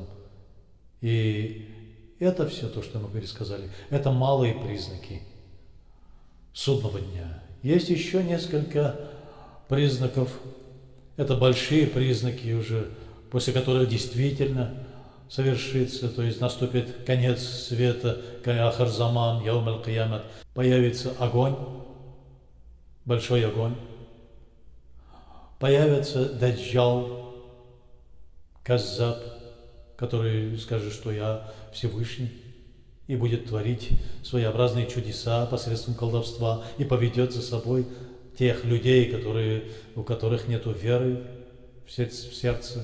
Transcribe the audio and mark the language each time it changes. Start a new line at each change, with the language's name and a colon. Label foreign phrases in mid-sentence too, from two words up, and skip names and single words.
Russian: И это все то, что мы пересказали, это малые признаки судного дня. Есть еще несколько признаков, это большие признаки уже, после которых действительно совершится, то есть наступит конец света,
Arabic: آخر الزمان، يوم القيامة,
Russian: появится огонь, большой огонь, появится даджал, каззаб, который скажет, что я Всевышний, и будет творить своеобразные чудеса посредством колдовства, и поведет за собой тех людей, у которых нет веры в сердце.